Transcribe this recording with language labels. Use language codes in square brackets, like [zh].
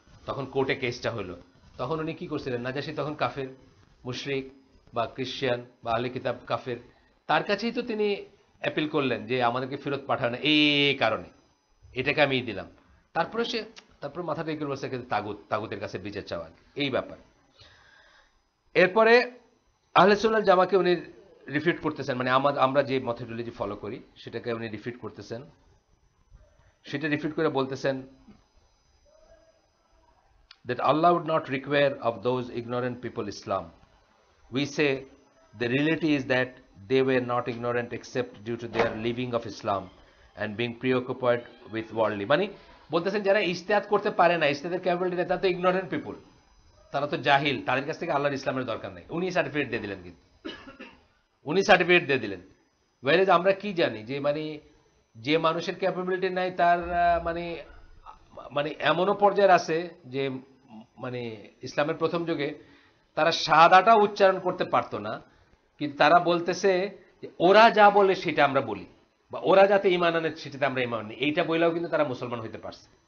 [bn] তখন কোর্টে কেসটা হলো, তখন উনি কি করছিলেন, নাজাশি তখন কাফের, মুশরিক বা ক্রিশ্চিয়ান বা আহলে কিতাব কাফের, তার কাছেই তো তিনি অ্যাপিল করলেন যে আমাদেরকে ফেরত পাঠানো এই কারণে, এটাকে আমি দিলাম। তারপরে মাথাটা এই করে বলছে তাগুতের কাছে বিচার চাওয়া, এই ব্যাপার। এরপরে আহলে সুন্নাত জামাকে উনি রিফিউট করতেছেন, মানে আমরা যে মেথোডোলজি ফলো করি সেটাকে উনি রিফিউট করতেছেন। সেটা রিফিউট করে বলতেছেন [en] that Allah would not require of those ignorant people Islam. We say the reality is that they were not ignorant except due to their leaving of Islam and being preoccupied with worldly. [bn] মানে বলতেছেন যারা ইজতিহাদ করতে পারে না, ইজতিহাদের capability নেই, তারা তো ignorant people, তারা তো জাহিল, তাদের কাছ থেকে আল্লাহর ইসলামের দরকার নেই। উনি সার্টিফিকেট দিয়ে দিলেন, কিন্তু উনি সার্টিফিকেট দিয়ে দিলেন। ওয়ারেজ আমরা কি জানি যে মানে যে মানুষের ক্যাপাবিলিটি নাই তার মানে মানে এমনও পর্যায়ে আছে যে মানে ইসলামের প্রথম যুগে তারা শাহাদাটা উচ্চারণ করতে পারতো না, কিন্তু তারা বলতেছে যে ওরা যা বলে সেটা আমরা বলি, বা ওরা যাতে ঈমান আনে সেটাতে আমরা ঈমান আনি, এইটা বইলেও কিন্তু তারা মুসলমান হইতে পারছে।